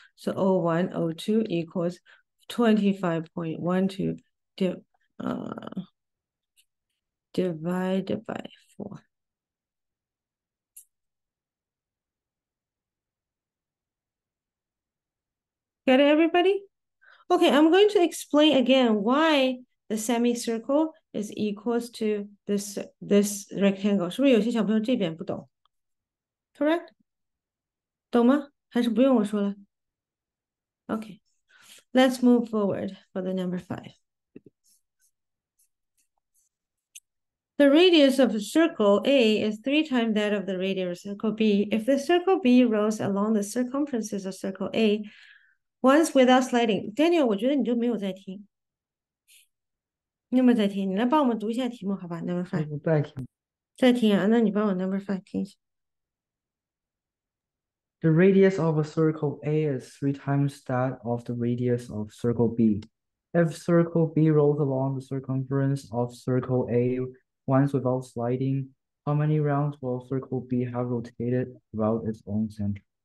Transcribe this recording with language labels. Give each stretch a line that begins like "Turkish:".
English: So 0.1, 0.2 equals 25.12 divided by 4. Got it, everybody? Okay, I'm going to explain again why the semicircle is equals to this rectangle.
Chinese: 是不是有些小朋友这边不懂 ？
English: Correct?
Chinese: 懂吗？还是不用我说了 ？
English: Okay, let's move forward for the number 5. The radius of a circle A is 3 times that of the radius of circle B. If the circle B rolls along the circumferences of circle A once without sliding.
Chinese: Daniel, 我觉得你就没有在听。你有没有在听？你来帮我们读一下题目，好吧 ？Number 5。在听。在听啊，那你帮我 Number 5听一下。
English: The radius of a circle A is 3 times that of the radius of circle B. If circle B rolls along the circumference of circle A once without sliding, how many rounds will circle B have rotated about its own center?